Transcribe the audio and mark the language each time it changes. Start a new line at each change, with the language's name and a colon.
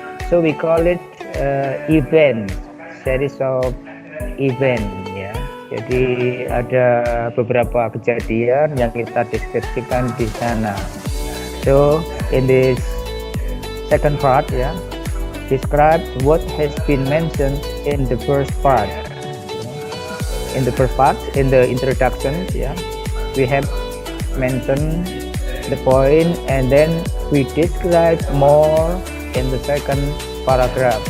English: So we call it event, series of event ya.
Indonesian: Jadi ada beberapa kejadian yang kita deskripsikan di sana.
English: So in this second part ya, describe what has been mentioned in the first part. In the first part, in the introduction ya, we have mentioned the point and then we describe more in the second paragraph.